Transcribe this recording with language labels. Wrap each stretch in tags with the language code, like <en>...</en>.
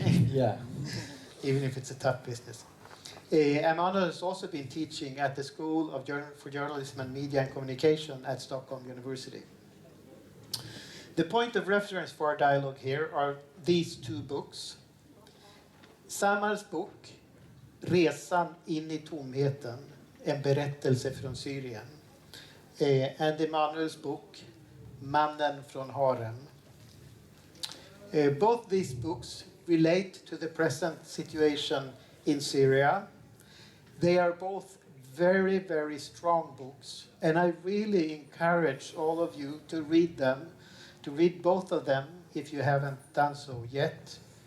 <en>Yeah. Even if it's a tough business. Emauel has also been teaching at the School for Journalism and Media and Communication at Stockholm University. The point of reference for our dialogue here are these two books.</en> <sv>Samars bok, Resan in i tomheten, en berättelse från Syrien.</sv> <en>And Emauels book, Mannen från Harem. Both these books relate to the present situation in Syria. They are both very, very strong books, and I really encourage all of you to read them, to read both of them if you haven't done so yet.</en>